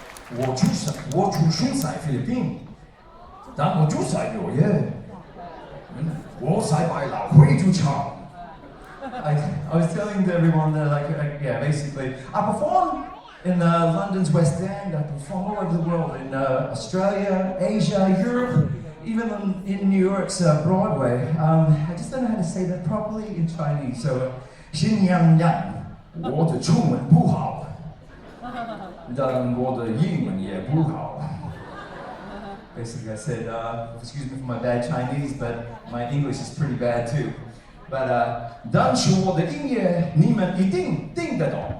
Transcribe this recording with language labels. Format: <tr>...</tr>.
<zh>我出生在菲律宾，但我住在纽约。我在百老汇驻场。</zh> <en>I was telling to everyone that, yeah, basically, I perform in London's West End. I perform all over the world, in Australia, Asia, Europe, even in New York's Broadway. I just don't know how to say that properly in Chinese.</en> <zh>So, 新娘娘，我的中文不好，但我的英文也不好。</zh> <en>Basically, I said, excuse me for my bad Chinese, but my English is pretty bad too.</en> <zh>But 但是我的音乐你们一定听得懂。</zh>